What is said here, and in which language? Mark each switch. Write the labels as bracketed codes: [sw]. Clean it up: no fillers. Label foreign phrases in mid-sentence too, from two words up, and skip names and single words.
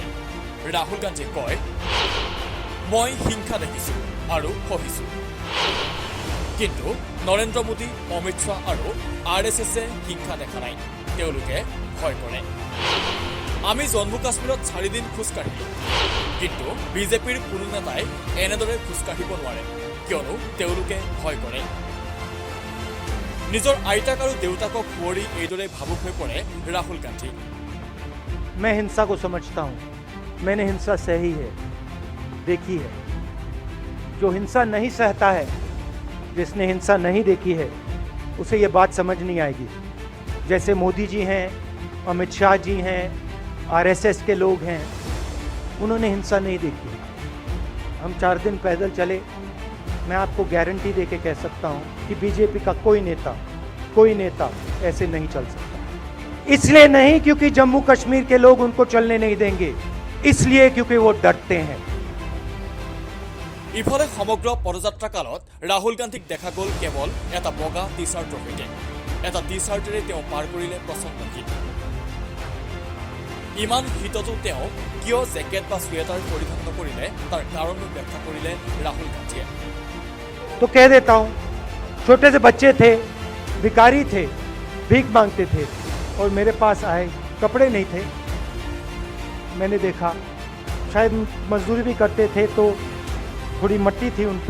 [as] ৰাহুল গান্ধীয়ে কয়, মই হিংসা দেখিছো আৰু সহিছো, কিন্তু নৰেন্দ্ৰ মোদী, অমিত শ্বাহ আৰু RSSে হিংসা দেখা নাই, তেওঁলোকে ভয় কৰে। আমি জম্মু কাশ্মীৰত ৪ দিন খোজকাঢ়িলো, কিন্তু বিজেপিৰ কোনো নেতাই এনেদৰে খোজকাঢ়িব নোৱাৰে, কিয়নো তেওঁলোকে ভয় কৰে। নিজৰ আইতাক আৰু দেউতাকক সুঁৱৰি এইদৰে ভাবুক হৈ পৰে ৰাহুল গান্ধী। [hi] मैं हिंसा को समझता हूं, मैंने हिंसा सही है, देखी है। जो हिंसा नहीं सहता है, जिसने हिंसा नहीं देखी है, उसे ये बात समझ नहीं आएगी। जैसे मोदी जी हैं, अमित शाह जी हैं, RSS के लोग हैं, उन्होंने हिंसा नहीं देखी। हम 4 दिन पैदल चले। मैं आपको गारंटी देके कह सकता हूं कि बीजेपी का कोई नेता ऐसे नहीं चल सकता। इसलिए नहीं क्योंकि जम्मू कश्मीर के लोग उनको चलने नहीं देंगे, इसलिए क्योंकि वो डरते हैं। [as] ইফালে সমগ্ৰ পদযাত্ৰা কালত ৰাহুল গান্ধীক দেখা গ'ল কেৱল এটা বগা টি-চাৰ্টৰ সৈতে। এটা টি-চাৰ্টেৰে তেওঁ পাৰ কৰিলে প্ৰচণ্ড শীত। ইমান শীততো তেওঁ কিয় জেকেট বা ছুৱেটাৰ পৰিধান নকৰিলে তাৰ কাৰণো ব্যাখ্যা কৰিলে ৰাহুল গান্ধীয়ে। [hi] तो कह देता हूं, छोटे से बच्चे थे, भिखारी थे, भीख मांगते थे और मेरे पास आए, कपड़े नहीं थे। मैंने देखा शायद मजदूरी भी करते थे तो थोड़ी मट्टी थी उन पे।